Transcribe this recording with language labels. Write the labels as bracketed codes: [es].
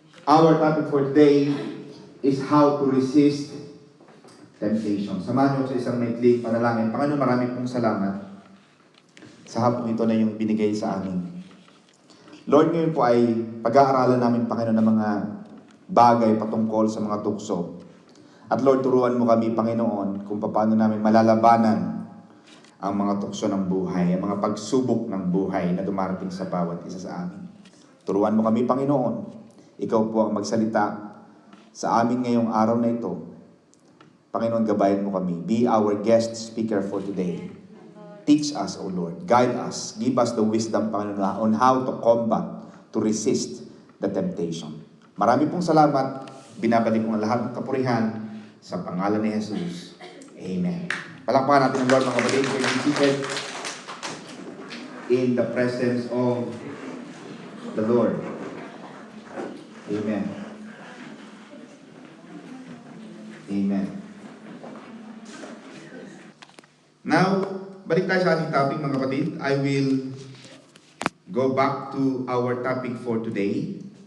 [en] Our topic for today is how to resist temptation. [tl] Samahan niyo sa isang maikling panalangin. Panginoon, marami pong salamat sa hapong ito na yung binigay sa amin. Lord, ngayon po ay pag-aaralan namin, Panginoon, ng mga bagay patungkol sa mga tukso. At Lord, turuan mo kami, Panginoon, kung paano namin malalabanan ang mga tukso ng buhay, ang mga pagsubok ng buhay na dumarating sa bawat isa sa amin. Turuan mo kami, Panginoon. Ikaw po ang magsalita sa amin ngayong araw na ito. Panginoon, gabayan mo kami. [en] Be our guest speaker for today. Teach us, O Lord. Guide us. Give us the wisdom, Panginoon, on how to combat, to resist the temptation. [tl] Marami pong salamat. Binabalik ko ang lahat ng kapurihan sa pangalan ni Jesus. Amen. Palakpakan natin ang Lord, mga kapatid. [en] We're seated in the presence of the Lord. Amen. Amen. Now, [tl] balik tayo sa ating topic, mga kapatid. [en] I will go back to our topic for today.